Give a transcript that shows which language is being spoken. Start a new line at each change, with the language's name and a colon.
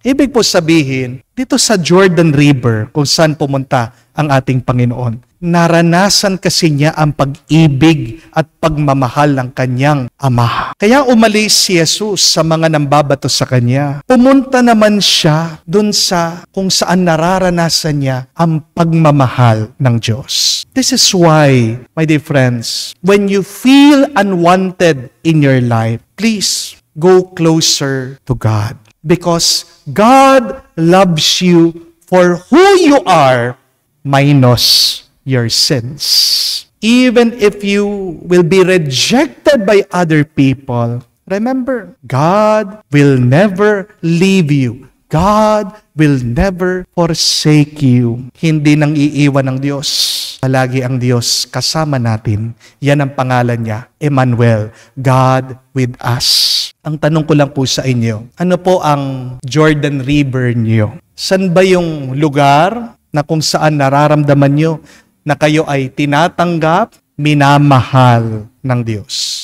Filipino: Ibig po sabihin, dito sa Jordan River kung saan pumunta ang ating Panginoon, naranasan kasi niya ang pag-ibig at pagmamahal ng kanyang Ama. Kaya umalis si Jesus sa mga nambabato sa kanya. Pumunta naman siya dun sa kung saan nararanasan niya ang pagmamahal ng Diyos.
English: This is why, my dear friends, when you feel unwanted in your life, please go closer to God. Because God loves you for who you are minus your sins. Even if you will be rejected by other people, remember, God will never leave you. God will never forsake you.
Filipino: Hindi nang iiwan ng Diyos. Palagi ang Diyos kasama natin. Yan ang pangalan niya, Emmanuel,
English: God with us.
Filipino: Ang tanong ko lang po sa inyo, ano po ang Jordan River niyo? San ba yung lugar na kung saan nararamdaman nyo na kayo ay tinatanggap, minamahal ng Diyos?